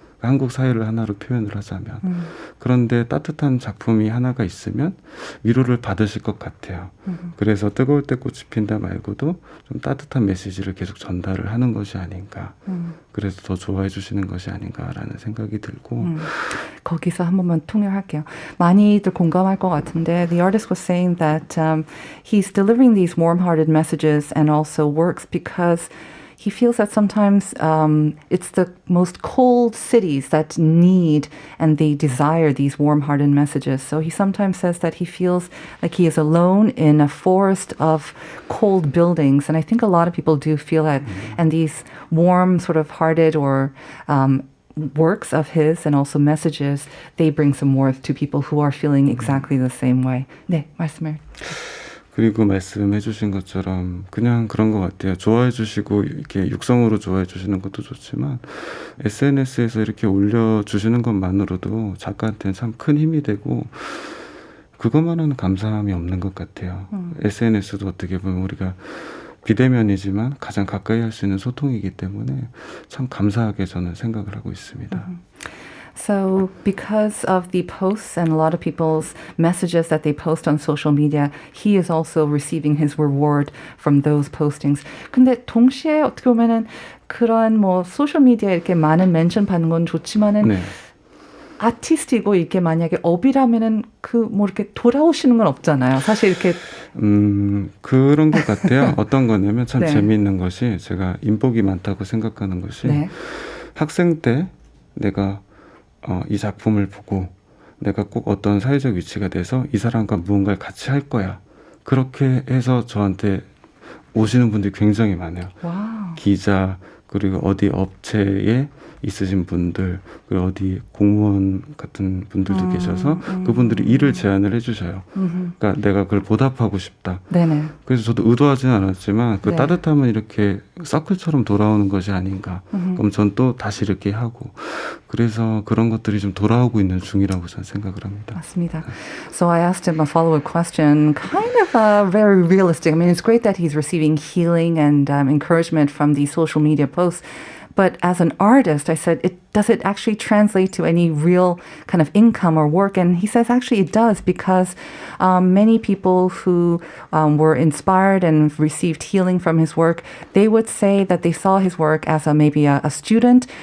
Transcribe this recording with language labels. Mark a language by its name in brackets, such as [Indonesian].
[Korean] 한국 사회를 하나로 표현을 하자면 그런데 따뜻한 작품이 하나가 있으면 위로를 받으실 것 같아요. 그래서 뜨거울 때 꽃이 핀다 말고도 좀 따뜻한 메시지를 계속 전달을 하는 것이 아닌가. 그래서 더 좋아해 주시는 것이 아닌가라는 생각이 들고 거기서 한 번만 통역할게요. 많이들 공감할 것 같은데 [English] the artist was saying that he's delivering these warm-hearted messages and also works because he feels that sometimes it's the most cold cities that need and they desire these warm-hearted messages. So he sometimes says that he feels like he is alone in a forest of cold buildings. And I think a lot of people do feel that. And these warm, sort of hearted or works of his and also messages, they bring some warmth to people who are feeling exactly the same way. [Korean] 네, 말씀을. 그리고 말씀해 주신 것처럼 그냥 그런 것 같아요. 좋아해 주시고 이렇게 육성으로 좋아해 주시는 것도 좋지만 SNS에서 이렇게 올려주시는 것만으로도 작가한테는 참 큰 힘이 되고 그것만은 감사함이 없는 것 같아요. SNS도 어떻게 보면 우리가 비대면이지만 가장 가까이 할 수 있는 소통이기 때문에 참 감사하게 저는 생각을 하고 있습니다. [English] So because of the posts and a lot of people's messages that they post on social media, he is also receiving his reward from those postings. [Korean] 근데 동시에 어떻게 보면은 그런 뭐 소셜 미디어에 이렇게 많은 멘션 받는 건 좋지만은 아티스트이고 이게 만약에 업이라면은 그 뭐 이렇게 돌아오시는 건 없잖아요. 사실 이렇게 그런 것 같아요. 어떤 거냐면 참 재미있는 것이 제가 인복이 많다고 생각하는 것이 학생 때 내가 이 작품을 보고 내가 꼭 어떤 사회적 위치가 돼서 이 사람과 무언가를 같이 할 거야. 그렇게 해서 저한테 오시는 분들이 굉장히 많아요. 와우. 기자 그리고 어디 업체에 있으신 분들 그리고 어디 공무원 같은 분들도 계셔서 그분들이 일을 제안을 해주셔요. 그러니까 내가 그걸 보답하고 싶다. 네네. 그래서 저도 의도하지는 않았지만 그 따뜻함은 이렇게 서클처럼 돌아오는 것이 아닌가. 그럼 전 또 다시 이렇게 하고 그래서 그런 것들이 좀 돌아오고 있는 중이라고 저는 생각을 합니다. 맞습니다. [English] So I asked him a follow-up question, kind of very realistic. I mean, it's great that he's receiving healing and encouragement from these social media posts. But as an artist, I said, does it actually translate to any real kind of income or work? And he says, actually, it does because many people who were inspired and received healing from his work, they would say that they saw his work as maybe a student.